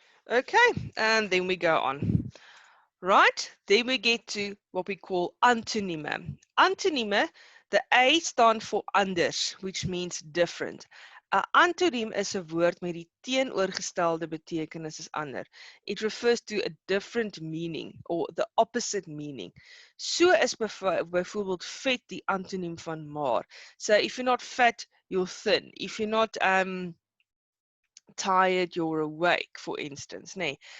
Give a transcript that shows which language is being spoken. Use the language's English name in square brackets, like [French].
[English] Okay, and then we go on. Right, then we get to what we call antonyme. Antonyme, the A stands for anders, which means different. [Afrikaans] 'n Antoniem is 'n woord met die teenoorgestelde betekenis as ander. [English] It refers to a different meaning or the opposite meaning. [Afrikaans] So is byvoorbeeld vet die antoniem van maar. [English] So if you're not fat, you're thin. If you're not tired, you're awake, for instance. [Afrikaans] Nee.